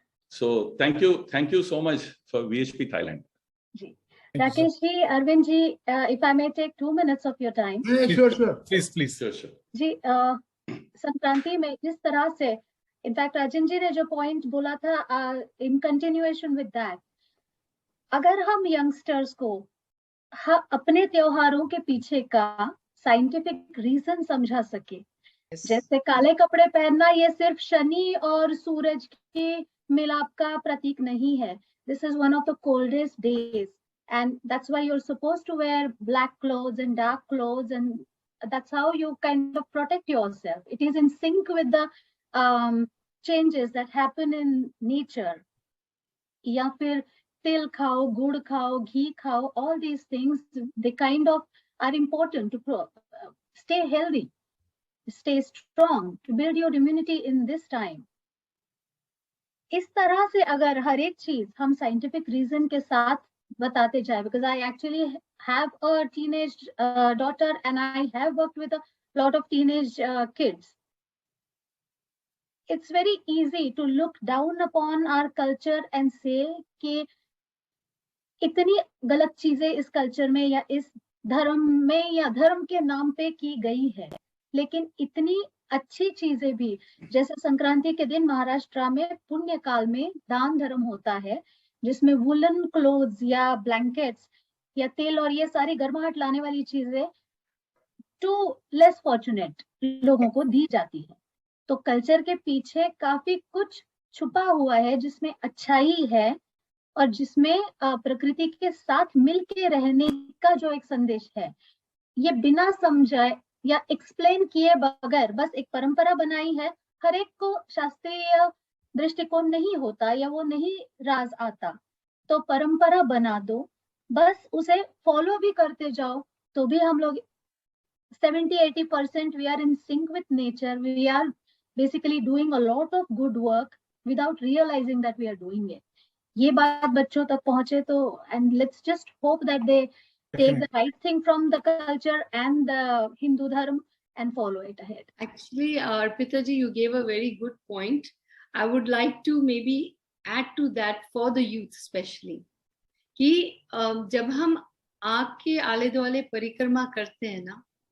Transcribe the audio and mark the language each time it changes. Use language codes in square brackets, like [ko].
[en] So thank you so much for VHP Thailand. Rakesh ji, Arvind ji, if I may take 2 minutes of your time. Yeah, sure. Please. Sure. [hi] जी, संक्रांति में जिस तरह से, in fact Rajan ji ने जो point बोला था, [en] in continuation with that, [hi] अगर हम यंगस्टर्स को अपने त्योहारों के पीछे का साइंटिफिक रीजन समझा सके, जैसे काले कपड़े पहनना ये सिर्फ शनि और सूरज के मिलाप का प्रतीक नहीं है. [en] This is one of the coldest days, and that's why you're supposed to wear black clothes and dark clothes, and that's how you kind of protect yourself. It is in sync with the changes that happen in nature. [hi] या फिर तिल खाओ, गुड़ खाओ, घी खाओ, [en] all these things, they kind of are important to stay healthy, stay strong, to build your immunity in this time. [hi] इस तरह से अगर हर एक चीज हम साइंटिफिक रीजन के साथ बताते जाए, [en] because I actually have a teenage daughter and I have worked with a lot of teenage kids. It's very easy to look down upon our culture and say [hi] कि इतनी गलत चीजें इस कल्चर में या इस धर्म में या धर्म के नाम पे की गई है, लेकिन इतनी अच्छी चीजें भी, जैसे संक्रांति के दिन महाराष्ट्र में पुण्य काल में दान धर्म होता है, जिसमें वुलन क्लोथ्स या ब्लैंकेट्स या तेल और ये सारी गर्माहट लाने वाली चीजें [en] to less fortunate [hi] लोगों को दी जाती है. तो कल्चर के पीछे काफी कुछ छुपा हुआ है जिसमें अच्छाई है और जिसमें प्रकृति के साथ मिलके रहने का जो एक संदेश है, ये बिना समझाए या एक्सप्लेन किए बगैर बस एक परंपरा बनाई है. हर एक को शास्त्रीय दृष्टिकोण नहीं होता या वो नहीं राज आता, तो परंपरा बना दो, बस उसे फॉलो भी करते जाओ, तो भी हम लोग 70-80% [en] we are in sync with nature. We are basically doing a lot of good work without realizing that we are doing it. [hi] ये बात बच्चों तक पहुंचे तो, [en] and let's just hope that they take the right thing from the culture and the Hindu dharma and follow it ahead. Actually, Arpita ji, you gave a very good point. I would like to maybe add to that for the youth especially, [hi] कि जब हम आँख के आले दुआले परिक्रमा करते हैं ना,